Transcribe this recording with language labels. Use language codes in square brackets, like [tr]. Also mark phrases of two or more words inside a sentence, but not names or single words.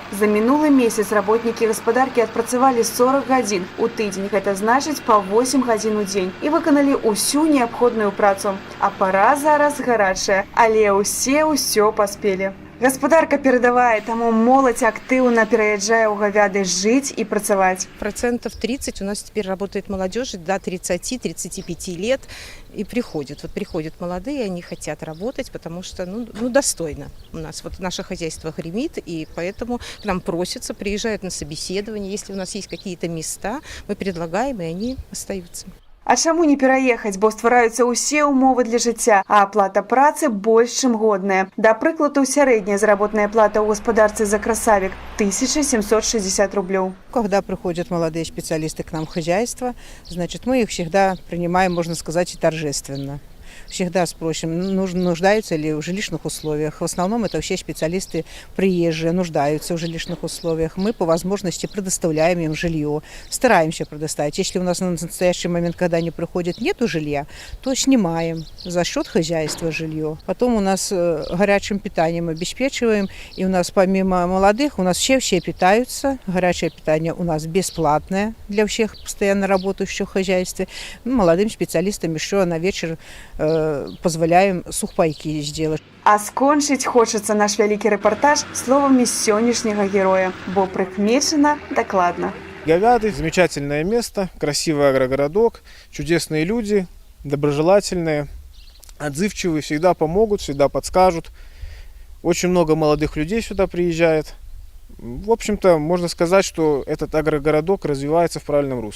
[be] За мінулы месяц работнікі гаспадаркі адпрацавалі 40 гадзін у тыдзень, гэта значыць па 8 гадзін у дзень, і выканалі ўсю неабходную працу. А пара зараз гарачая, але ўсё паспелі. Гаспадарка перадавае, таму моладзь актыўна пераязджае ў Говяды жыць і працаваць. [ru] 30% у нас теперь работает молодежь до 30-35 лет и приходят молодые, они хотят работать, потому что достойно. У нас наше хозяйство гремит, и поэтому к нам просятся, приезжают на собеседование. Если у нас есть какие-то места, мы предлагаем, и они остаются. [be] А чаму не пераехаць, бо ствараюцца ўсе ўмовы для жыцця, а аплата працы больш чым годная. Да прыкладу, сярэдняя заработная плата ў гаспадарцы за красавік 1760 рублёў. [ru] Когда приходят молодые специалисты к нам в хозяйство, значит, мы их всегда принимаем, можно сказать, и торжественно. Всегда спросим, нуждаются ли в жилищных условиях. В основном это вообще специалисты приезжие, нуждаются в жилищных условиях. Мы по возможности предоставляем им жилье, стараемся предоставить. Если у нас на настоящий момент, когда они приходят, нету жилья, то снимаем за счет хозяйства жилье. Потом у нас горячим питанием обеспечиваем. И у нас помимо молодых, у нас все питаются. Горячее питание у нас бесплатное для всех постоянно работающих в хозяйстве. Молодым специалистам еще на вечер позволяем сухпайки сделать. [be] А скончить хочеться наш вялікі рэпартаж словамі сённяшняга героя, бо прыкмечана дакладна. [ru] Говяды – замечательное место, красивый агрогородок, чудесные люди, доброжелательные, отзывчивые, всегда помогут, всегда подскажут. Очень много молодых людей сюда приезжает. В общем-то, можно сказать, что этот агрогородок развивается в правильном русле.